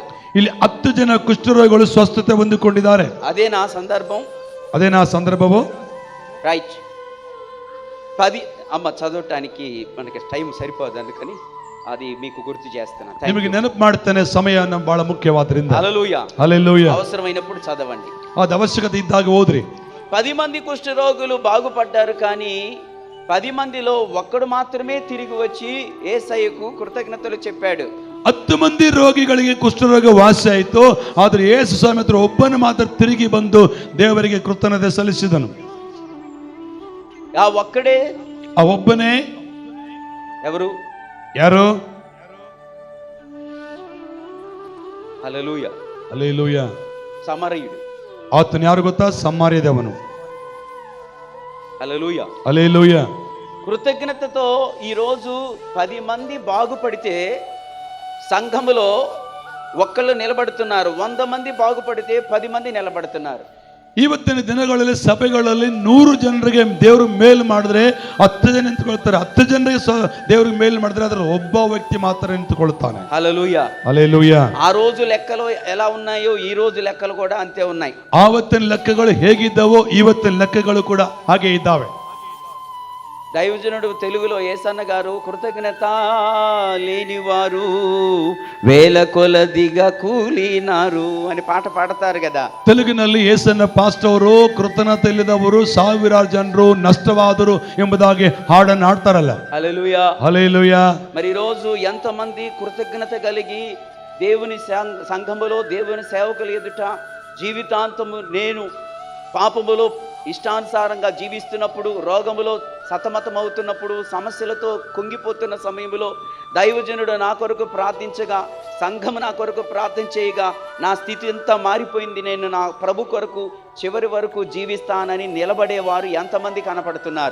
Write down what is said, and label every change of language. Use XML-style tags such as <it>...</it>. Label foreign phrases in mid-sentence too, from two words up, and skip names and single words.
<kn>ಇಲ್ಲಿ 10 ಜನ ಕುಷ್ಠರೋಗಿಗಳು ಸ್ವಸ್ಥತೆ ಹೊಂದಿಕೊಂಡಿದ್ದಾರೆ.</kn> <te>అదేనా సందర్భం?</te> <kn>ಅದೇನಾ ಸಂದರ್ಭವು?</kn> <te>రైట్. 10 అమ్మ చదవటానికి మనకి టైం సరిపోదు, అందుకని అది మీకు గుర్తు చేస్తున్నాను.</te> <kn>ನಿಮಗೆ ನೆನಪು ಮಾಡ್ತೇನೆ, ಸಮಯ ನಮ್ಮ ಬಹಳ ಮುಖ್ಯವಾದ್ರಿಂದ.</kn> <te>హల్లెలూయా, హల్లెలూయా. అవసరమైనప్పుడు చదవండి.</te> <kn>ಅದು ಅವಶ್ಯಕತೆ ಇದ್ದಾಗ ಓದ್ರಿ.</kn> <te>10 మంది కుష్ఠరోగులు బాగుపడ్డారు, కానీ 10 మందిలో ఒక్కడు మాత్రమే తిరిగి వచ్చి యేసయ్యకు కృతజ్ఞతలు చెప్పాడు.</te> <kn>10 ಮಂದಿ ರೋಗಿಗಳಿಗೆ ಕುಷ್ಠರೋಗ ವಾಸಿ ಆಯಿತು, ಆದ್ರೆ ಯೇಸು ಸ್ವಾಮಿ ಹತ್ರ ಒಬ್ಬನು ಮಾತ್ರ ತಿರುಗಿ ಬಂದು ದೇವರಿಗೆ ಕೃತಜ್ಞತೆ ಸಲ್ಲಿಸಿದನು.</kn> <te>ఆ ఒక్కడే,</te> <kn>ಆ ಒಬ್ಬನೇ</kn> <te>ఎవరు?</te> <kn>ಯಾರು?</kn> <te>హల్లెలూయా,</te> <kn>ಹಲ್ಲೆಲೂಯಾ.</kn> <te>సమరయుడు.</te> <kn>ಆತನು ಯಾರು ಗೊತ್ತಾ? ಸಮಾರ್ಯದವನು.</kn> <te>హల్లెలూయా. హల్లెలూయా. కృతజ్ఞతతో ఈరోజు 10 మంది బాగుపడితే సంఘములో ఒక్కళ్ళు నిలబడుతున్నారు. 100 మంది బాగుపడితే 10 మంది నిలబడుతారు.</te> <kn>ಇವತ್ತಿನ ದಿನಗಳಲ್ಲಿ ಸಭೆಗಳಲ್ಲಿ 100 ಜನರಿಗೆ ದೇವರು ಮೇಲ್ ಮಾಡಿದ್ರೆ 10 ಜನ ನಿಂತುಕೊಳ್ತಾರೆ. 10 ಜನರಿಗೆ ದೇವರಿಗೆ ಮೇಲ್ ಮಾಡಿದ್ರೆ ಅದರ ಒಬ್ಬ ವ್ಯಕ್ತಿ ಮಾತ್ರ ನಿಂತುಕೊಳ್ತಾನೆ.</kn> <te>హల్లెలూయా. హల్లెలూయా. ఆ రోజు లెక్కలు ఎలా ఉన్నాయో ఈ రోజు లెక్కలు కూడా అంతే ఉన్నాయి.</te> <kn>ಆವತ್ತಿನ ಲೆಕ್ಕಗಳು ಹೇಗಿದ್ದವೋ ಇವತ್ತಿನ ಲೆಕ್ಕಗಳು ಕೂಡ ಹಾಗೆ ಇದ್ದಾವೆ.</kn> <te>దైవజనుడు తెలుగులో యేసన్న గారు కృతజ్ఞత లేనివారు వేల కొలదిగా కూలినారు అని పాట పాడతారు కదా.</te> <kn>ತೆಲುಗಿನಲ್ಲಿ యేసన్న ಪಾಸ್ಟರ್ ಅವರು ಕೃತಜ್ಞತೆ ಇಲ್ಲದವರು ಸಾವಿರಾರು ಜನರು ನಷ್ಟವಾದರು ಎಂಬುದಾಗಿ ಹಾಡನ್ನು ಹಾಡ್ತಾರಲ್ಲ.</kn> <te>హల్లెలూయా. హల్లెలూయా. మరి ఈ రోజు ఎంతమంది కృతజ్ఞత కలిగి దేవుని సంఘములో దేవుని సేవకుల ఎదుట జీవితాంతము నేను పాపములో ఇష్టానుసారంగా జీవిస్తున్నప్పుడు, రోగములో సతమతమవుతున్నప్పుడు, సమస్యలతో కుంగిపోతున్న సమయంలో దైవజనుడు నా కొరకు ప్రార్థించగా, సంఘము నా కొరకు ప్రార్థన చేయగా నా స్థితి అంతా మారిపోయింది, నేను నా ప్రభు కొరకు చివరి వరకు జీవిస్తానని నిలబడేవారు ఎంతమంది కనపడుతున్నారు.</te>